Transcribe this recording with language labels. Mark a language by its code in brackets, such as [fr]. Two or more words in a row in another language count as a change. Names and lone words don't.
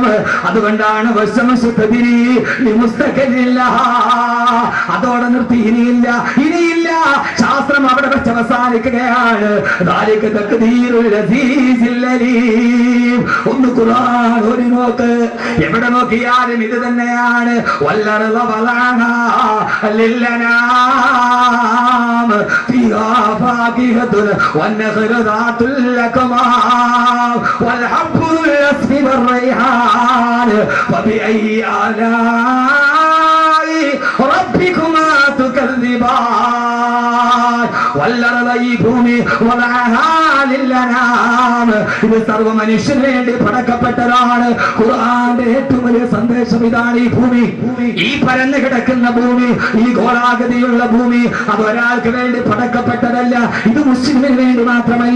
[ml] അതുകൊണ്ടാണ് അതോടെ നിർത്തി. ഇനിയില്ല. ശാസ്ത്രം അവിടെ വെച്ച് അവസാനിക്കുകയാണ്. ഒന്ന് ഖുർആൻ ഒരു നോക്ക്. എവിടെ നോക്കിയാലും ഇത് തന്നെയാണ്. [ar] والنخل ذات الأكمام والحب الأسف والريحان فبأي آلاء ربكما تكذبان والأرض [ml] ഭൂമി ഇത് സർവ്വ മനുഷ്യന് വേണ്ടി പടക്കപ്പെട്ടതാണ്. ഖുർആന്റെ ഏറ്റവും വലിയ സന്ദേശം ഇതാണ്. ഈ ഭൂമി, ഈ പരന്നു കിടക്കുന്ന ഭൂമി, ഈ ഗോളാകൃതിയുള്ള ഭൂമി, അത് ഒരാൾക്ക് വേണ്ടി പടക്കപ്പെട്ടതല്ല. ഇത് മുസ്ലിമിന് വേണ്ടി മാത്രമല്ല.